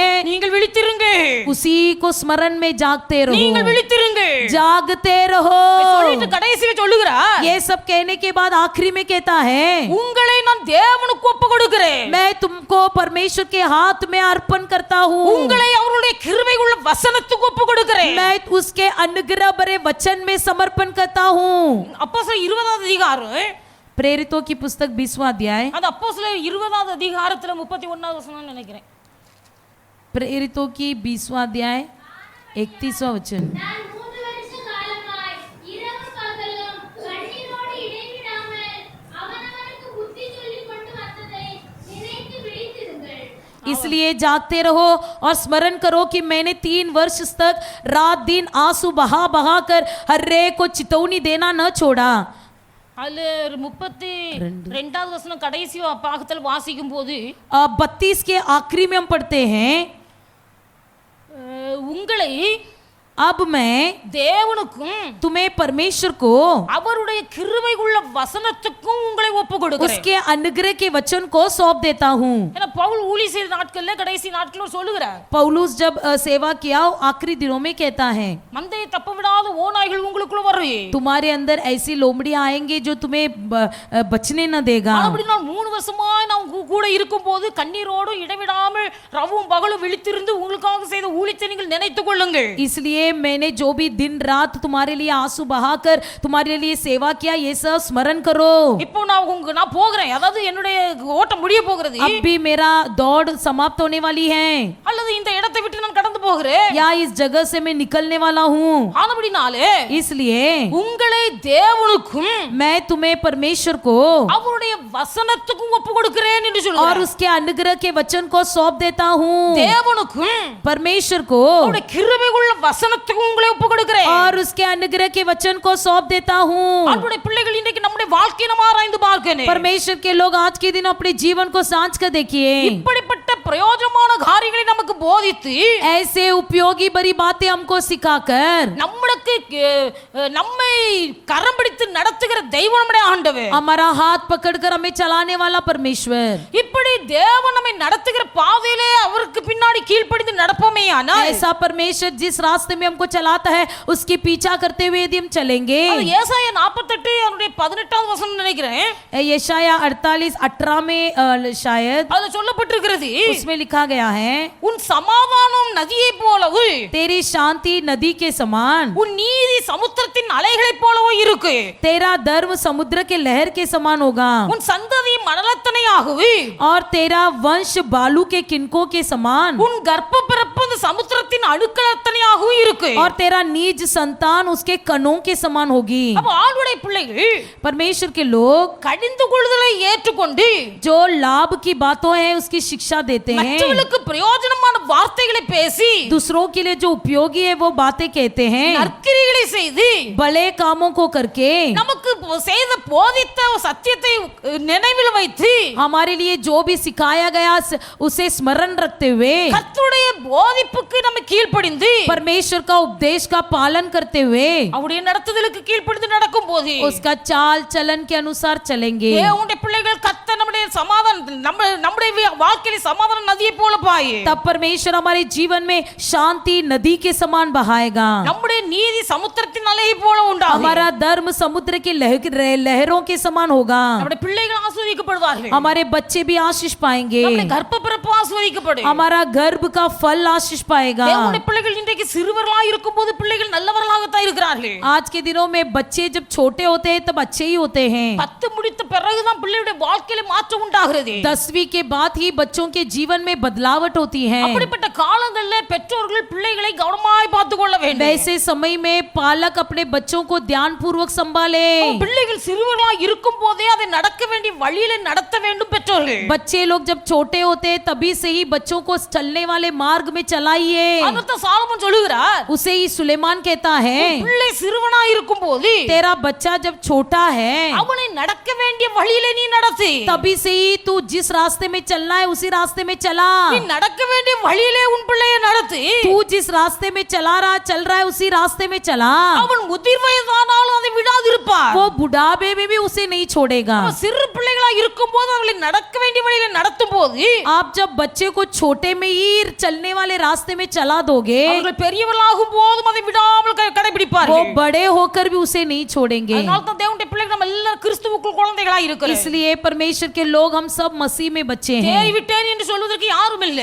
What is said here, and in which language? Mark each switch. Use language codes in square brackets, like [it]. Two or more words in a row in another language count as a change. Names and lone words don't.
[ta] நீங்கள் விழித்திருங்க, [hi] उसी को स्मरण में जागते [ta] நீங்கள் [hi] रहो, [ta] விழித்திருங்க. [hi] जागते रहो। [ta] சொல்லிட்டு கடைசியில சொல்லுகிறார், [hi] ये सब कहने के बाद आखिरी में कहता है [ta] உங்களை நான் தேவனுக்கு ஒப்பு கொடுக்கிறேன். [hi] मैं तुमको परमेश्वर के हाथ में अर्पण करता हूँ, [ta] உங்களை அவருடைய கிருபை உள்ள வசனத்துக்கு ஒப்பு கொடுக்கிறேன். [hi] मैं उसके अनुग्रह भरे वचन में समर्पण करता हूँ। [ta] அப்போஸ்தலர் 20வது அதிகாரம், [hi] प्रेरितों की पुस्तक 20वां अध्याय, [ta] அது அப்போஸ்தலர் 20வது அதிகாரத்துல 31வது வசனம் நினைக்கிறேன். [hi] प्रेरितों की 20वां अध्याय 31वां वचन। [ta] நான் 3 வருஷ காலமாய் இரவும் பகலும் கண்ணீரோடு இடைவிடாமல் அவனவனுக்கு புத்தி சொல்லிக் கொண்டு வந்ததை நினைத்து விழித்திருங்கள். [hi] इसलिए जागते रहो और स्मरण करो कि मैंने 3 वर्ष तक रात दिन आंसू बहा बहा कर हर एक को चेतावनी देना न छोड़ा। [ta] அதுல 32வது வசனம் கடைசி பாகத்தில் வாசிக்கும் போது [hi] 32 के आखिरी में हम पढ़ते हैं [ta] உங்களை [hi] अब मैं [ta] தேவனுக்கும் [hi] तुम्हें परमेश्वर को [ta] அவருடைய கிருபையுள்ள வசனத்துக்கும் உங்களை ஒப்பு கொடுக்கிறேன். [hi] उसके अनुग्रह के वचन को सौंप देता हूँ। [ta] ஏன்னா பவுல் ஊழிய செய்த நாட்கள்ல கடைசி நாட்கள்ல சொல்லுகிறார், [hi] पौलुस जब सेवा किया आखिरी दिनों में कहता है [ta] மந்தையை தப்ப விடாத ஓநாய்கள் உங்களுக்குள்ள வரும். [hi] तुम्हारे अंदर ऐसी लोमड़ियां आएंगे जो तुम्हें बचने न देगा। [ta] அப்படி நான் 3 வருஷமாய் நான் கூட இருக்கும்போது கண்ணீரோடு இடைவிடாமல் ரவும் பகலும் விழித்திருந்து உங்களுக்காக செய்த ஊழியத்தை நீங்கள் நினைத்துக் கொள்ளுங்கள். [hi] इसलिए मैंने जो भी दिन रात तुम्हारे लिए आंसू बहाकर तुम्हारे लिए सेवा किया ये सब स्मरण करो। [ta] இப்போ நான் போகிறேன், அதாவது என்னுடைய ஓட்டம் முடிய போகிறது. [hi] अब भी मेरा दौड़ समाप्त होने वाली है, [ta] அல்லது இந்த இடத்தை விட்டு நான் கடந்து போகிறேன், [hi] या इस जगह से मैं निकलने वाला हूँ। [ta] ஆனபடினாலே [hi] इसलिए [ta] உங்களை தேவனுக்கும் [hi] मैं तुम्हें परमेश्वर को [ta] அவருடைய வசனத்துக்கும் ஒப்பு கொடுக்கிறேன் என்று [hi] और [ta] சொல்றார். [hi] उसके अनुग्रह के वचन को सौंप देता हूँ। [ta] தேவனுக்கும் [hi] परमेश्वर को [ta] அவருடைய கிருபையுள்ள வசனத்துக்கும் உங்களை ஒப்பு கொடுக்கிறேன். [hi] और उसके अनुग्रह के वचन को सौंप देता हूँ। [ta] அவருடைய பிள்ளைகள் இன்றைக்கு நம்முடைய வாழ்க்கையை நம்ம ஆராய்ந்து பார்க்கணும். [hi] परमेश्वर के लोग आज के दिन अपने जीवन को जांच कर देखिए। [ta] இப்படிப்பட்ட பிரயோஜனமான காரியங்களை நமக்கு போதித்து [hi] ऐसे उपयोगी बड़ी बातें हमको सिखाकर [ta] நம்மளுக்கு நம்மை கரம் பிடித்து நடத்துகிற தெய்வம் நம்முடைய ஆண்டவர். [hi] हमारा हाथ पकड़कर हमें चलाने वाला परमेश्वर। [ta] இப்படி தேவன் நம்மை நடத்துகிற பாதையிலே அவருக்கு பின்னாடி கீழ்ப்படிந்து நடப்போமேயானால் [hi] ऐसा परमेश्वर जिस रास्ते में हमको चलाता है उसके पीछा करते हुए यदि हम चलेंगे। [ta] அது ஏசாயா 48 அவருடைய 18வது வசனம் நினைக்கிறேன், [hi] यशाया 48:18 में शायद [ta] அதுல சொல்லப்பட்டிருக்கிறது, [hi] उसमें लिखा गया है [ta] உன் சமாதானம் நதியை போலவு [hi] तेरी शांति नदी के समान, [ta] உன் நீதி சமுத்திரத்தின் அலைகளைப் போலவே இருக்கு, [hi] तेरा धर्म समुद्र के लहर के समान होगा, [ta] உன் சந்ததி மணலத்தனையாகவே [hi] और तेरा वंश बालू के किनकों के समान, [ta] உன் கர்ப்ப பிறப்பு அந்த சமுத்திரத்தின் அணுக்களத்தனையாகவே இருக்கு. [hi] और तेरा निज संतान उसके कणों के समान होगी। [ta] அப்ப ஆளுடைய பிள்ளைகள் [hi] परमेश्वर के लोग [ta] கடிந்து கொள்ளுதலை ஏற்றுக்கொண்டு [hi] जो लाभ की बातों हैं उसकी शिक्षा देते हैं, [ta] மற்றவர்களுக்கு பிரயோஜனமான வார்த்தைகளை பேசி [hi] दूसरों के लिए जो उपयोगी है वो बातें कहते हैं, [ta] நற்கிரிகளை செய்து [hi] भले कामों को करके [ta] நமக்கு செய்த போதித்த சத்தியத்தை நினைவில் வைத்து [hi] हमारे लिए जो भी सिखाया गया उसे स्मरण रखते हुए [ta] கர்த்தருடைய போதிப்புக்கு நம்ம கீழ்ப்படிந்து [hi] परमेश्वर का उपदेश का पालन करते हुए [ta] அவருடைய நடத்துதலுக்கு கீழ்ப்படிந்து நடக்கும் போது [hi] उसका चाल चलन के अनुसार चलेंगे। [ta] தேவனுடைய பிள்ளைகள் கர்த்தர் நம்முடைய சமாதானம் நம்முடைய வாழ்க்கையில சமாதான நதியை போல பாயே, [hi] तब परमेश्वर हमारे जीवन में शांति नदी के समान बहाएगा, [ta] நம்முடைய நீதி சமுத்திரத்தின் அலையை போல உண்டாகும், [hi] हमारा धर्म समुद्र की लहरों के समान होगा, [ta] நம்முடைய பிள்ளைகள் ஆசீர்வதிக்கப்படுவார்கள், [hi] हमारे बच्चे भी आशीष पाएंगे, [ta] நம்முடைய கர்ப்ப பிறப்பு ஆசீர்வதிக்கப்படும், [hi] हमारा गर्भ का फल आशीष पाएगा। [ta] தேவனுடைய பிள்ளைகள் இன்றைக்கு சிறுவர்களாக இருக்கும்போது பிள்ளைகள் நல்லவர்களாகத்தான் இருக்கிறார்கள். [hi] आज के दिनों में बच्चे जब छोटे होते हैं तब अच्छे ही होते हैं, [ta] 10 முடித்த பிறகுதான் பிள்ளையுடைய வாழ்க்கையில மாற்றம் உண்டாகிறது. [hi] 10वीं के बाद ही बच्चों के जीवन में बदलावट होती है। [ta] அப்படிப்பட்ட காலங்கள்ல பெற்றோர்கள் பிள்ளைகளை கவனமாய் பார்த்துக் கொள்ள வேண்டும். [hi] वैसे समय में पालक अपने बच्चों को ध्यान पूर्वक संभाले। [ta] பிள்ளைகள் சிறுவர்களாக இருக்கும் போதே அதை நடக்க வேண்டிய வழியில நடத்த வேண்டும் பெற்றோர்கள். [hi] बच्चे लोग जब छोटे होते हैं तभी से ही बच्चों को चलने वाले मार्ग में चलाइए। [ta] அதத்தான் சாலமோன் சொல்லுகிறார், [hi] उसे ही सुलेमान कहता है [ta] பிள்ளை சிறுவனா இருக்கும் போது [hi] तेरा बच्चा जब छोटा है [ta] அவனை நடக்க வேண்டிய வழியில நீ நடத்து, [hi] तभी से ही तू जिस रास्ते में चलना है उसी रास्ते में चला। [ta] நீ நடக்க வேண்டிய வழியிலே உன் பிள்ளையை நடத்து, [hi] तू जिस रास्ते में चल रहा है उसी रास्ते में चला। [ta] அவன் முதிர் வயதானாலும் அதை விடாதிருப்பார். [hi] वो बुढ़ापे में भी उसे नहीं छोड़ेगा। [ta] சிறு பிள்ளைகளா இருக்கும் போது அவங்களை நடக்க வேண்டிய வழியில நடத்தும் போது [hi] आप जब बच्चे को छोटे में ही चलने वाले रास्ते में चला दोगे [ta] அவர்கள் பெரியவர்களாகும் போதும் அதை விடாமல் [hi] वो [ta] கடைபிடிப்பார்கள். [hi] बड़े होकर भी उसे नहीं छोड़ेंगे। [ta] அதனால தான் தேவனுடைய பிள்ளைகள் நம்ம எல்லாரும் கிறிஸ்துவுக்குள் குழந்தைகளா இருக்கிறோம். [hi] इसलिए परमेश्वर के लोग हम सब मसीह में बच्चे हैं। [ta] தேறி விட்டேன் என்று சொல்வதற்கு யாரும் இல்ல.